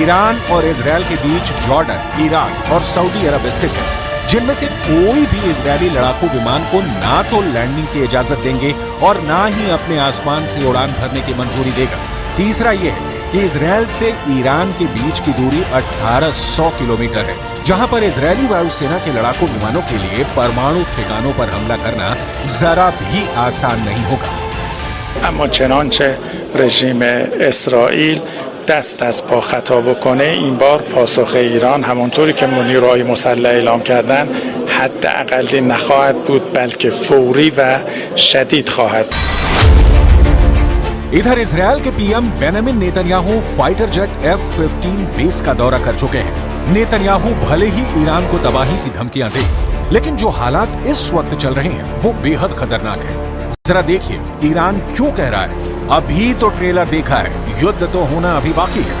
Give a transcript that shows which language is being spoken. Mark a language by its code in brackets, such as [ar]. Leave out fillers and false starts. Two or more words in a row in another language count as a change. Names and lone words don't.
[hi] ईरान और इजरायल के बीच जॉर्डन, ईराक और सऊदी अरब स्थित है, जिनमें से कोई भी इजरायली लड़ाकू विमान को ना तो लैंडिंग की इजाजत देंगे और ना ही अपने आसमान से उड़ान भरने की मंजूरी देगा। तीसरा ये है कि इजराइल से ईरान के बीच की दूरी 1800 किलोमीटर है, जहां पर इजरायली वायुसेना के लड़ाकू विमानों के लिए परमाणु ठिकानों पर हमला करना जरा भी आसान नहीं होगा। [fa] اما چنانچه رژیم اسرائیل دست از پا خطا بکنه این بار پاسخ ایران همانطوری که نیروهای مسلح اعلام کردن حداقل نخواهد بود بلکه فوری و شدید خواهد. [hi] इधर इजरायल के पीएम बेंजामिन नेतन्याहू फाइटर जेट F-15 बेस का दौरा कर चुके हैं। नेतन्याहू भले ही ईरान को तबाही की धमकियां दे, लेकिन जो हालात इस वक्त चल रहे हैं वो बेहद खतरनाक है। जरा देखिए ईरान क्यों कह रहा है। अभी तो ट्रेलर देखा है, युद्ध तो होना अभी बाकी है।